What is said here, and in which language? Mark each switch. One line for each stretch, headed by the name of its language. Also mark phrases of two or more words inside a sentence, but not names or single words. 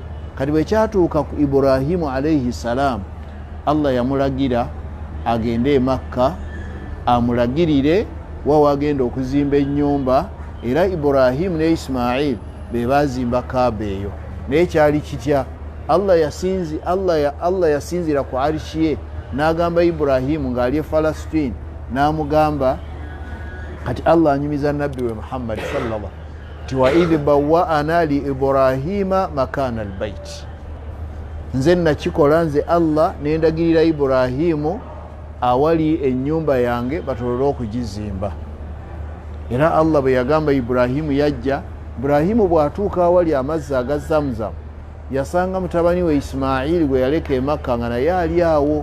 Ganda: Kati bwe kyatuuka ku Ibrahimu
Arabic: عليه السلام,
Ganda: Allah yamulagira agende e Makka, amulagirire wa wagenda okuzimba ennyumba, era Ibrahimu ne Ismail be baazimba Kaaba eyo. Naye kyali kitya? Allah yasinzira ku arishi ye n'agamba Ibrahimu ng'ali e Falastin, n'amugamba kati Allah anyumiza nabbi we Muhammad sallallahu ti
Arabic: وإذ بوأنا لإبراهيم مكان البيت,
Ganda: nze nakikola nze Allah nendagirira Ibrahimu awali ennyumba yange batolole okugizimba. Era Allah bwe yagamba Ibrahimu yajja, Ibrahimu bw'atuuka awali amazzi aga Zamzam yasanga mutabani we Ismaili gwe yaleka e Makka nga naye ali awo.